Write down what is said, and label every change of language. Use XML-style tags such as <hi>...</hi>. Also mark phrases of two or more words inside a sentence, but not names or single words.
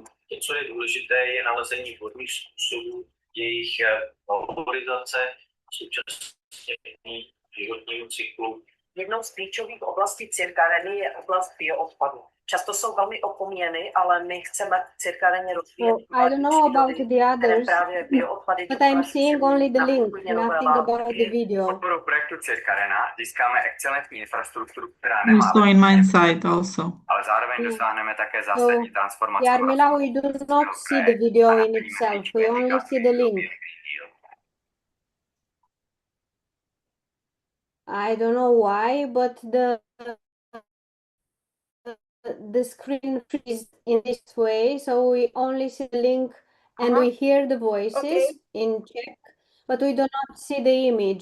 <cs>To, co je důležité, je nalezení vhodných způsobů jejich valorizace, současně životního cyklu Jednou z klíčových oblastí cirkadeny je oblast bioodpadu. Často jsou velmi opomíjeny, ale my chceme cirkadeny rozvíjet.</cs> <en>I don't know about the others, but I'm seeing only the link, nothing about the video.</en> <cs>Podporou projektu Cirkadena získáme excelentní infrastrukturu, která nemá.</cs> <en>Also in my side also.</en> <cs>Ale zároveň dosáhneme také zásadní transformaci.</cs> <en>Jarmila, we do not see the video in itself. We only see the link. I don't know why, but the screen freezes in this way, so we only see the link and we hear the voices in Czech, but we do not see the image.</en>